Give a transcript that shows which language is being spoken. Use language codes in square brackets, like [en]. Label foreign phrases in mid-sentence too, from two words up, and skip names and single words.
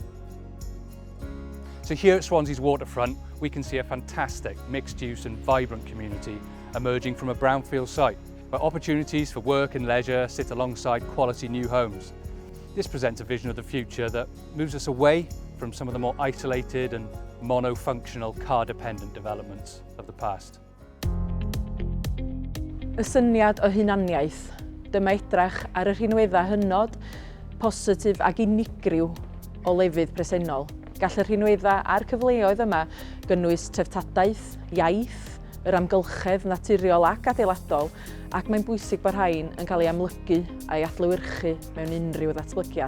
[en] So here at Swansea's waterfront, we can see a fantastic mixed-use and vibrant community emerging from a brownfield site, where opportunities for work and leisure sit alongside quality new homes. This presents a vision of the future that moves us away from some of the more isolated and monofunctional car-dependent developments of the past. [cy] Y syniad o hunaniaeth, dyma edrach ar y rhinweddau hynod, positif ac unigryw o lefydd presennol. Gall y rhinweddau a'r cyfleoedd yma gynnwys treftadaeth, iaith, yr amgylchedd naturiol ac adeiladol, ac mae'n bwysig bod rhain yn cael ei amlygu a'i adlewyrchu mewn unrhyw ddatblygiad.